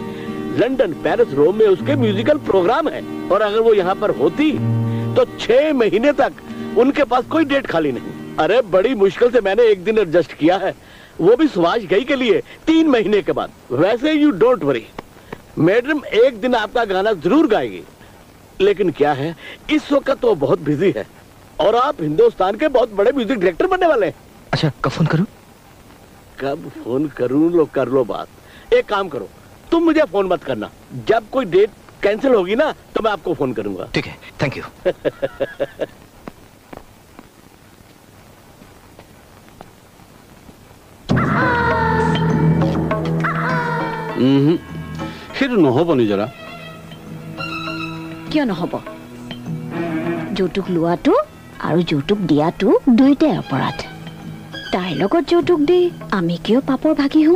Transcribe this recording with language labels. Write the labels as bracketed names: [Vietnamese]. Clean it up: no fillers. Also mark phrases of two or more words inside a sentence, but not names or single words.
[Hindi] लंदन पेरिस रोम में उसके म्यूजिकल प्रोग्राम है और अगर वो यहाँ पर होती तो 6 महीने तक उनके पास कोई डेट खाली नहीं अरे बड़ी मुश्किल से मैंने एक दिन एडजस्ट किया है वो भी सुभाष घई के लिए 3 महीने के बाद वैसे [English] you don't worry madam [Hindi] एक दिन आपका गाना जरूर गाएगी लेकिन क्या है इस वक्त वो बहुत बिजी है और आप हिंदुस्तान के बहुत बड़े [English] music director [Hindi] बनने वाले हैं अच्छा कब फोन करूं लो कर लो बात एक काम करो तुम मुझे फोन मत करना जब कोई डेट कैंसिल होगी ना तो मैं आपको फोन करूंगा ठीक है [English] thank you [Assamese] সেইটো নহ'ব নিজৰা কিয় নহ'ব যৌতুক লোৱাটো আৰু যৌতুক দিয়াটো দুইটাই অপৰাধ তাইৰ লগত যৌতুক দি আমি কিয় পাপৰ ভাগি হওঁ